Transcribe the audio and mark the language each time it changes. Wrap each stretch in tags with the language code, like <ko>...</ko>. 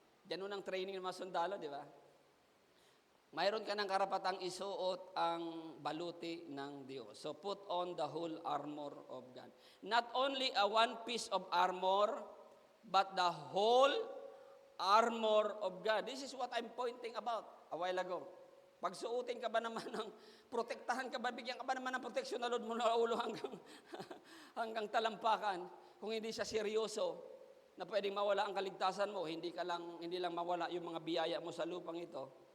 <tl>Ganun ang training ng mga sundalo, di ba? Mayroon ka ng karapatang isuot ang baluti ng Diyos.</tl> <en>So put on the whole armor of God. Not only a one piece of armor, but the whole armor of God. This is what I'm pointing about a while ago.</en> <tl>Pagsuotin ka ba naman ng, protektahan ka ba, bigyan ka ba naman ng proteksyon na Lord mula ulo hanggang talampakan, kung hindi siya seryoso, na pwedeng mawala ang kaligtasan mo, hindi lang mawala yung mga biyaya mo sa lupang ito.</tl>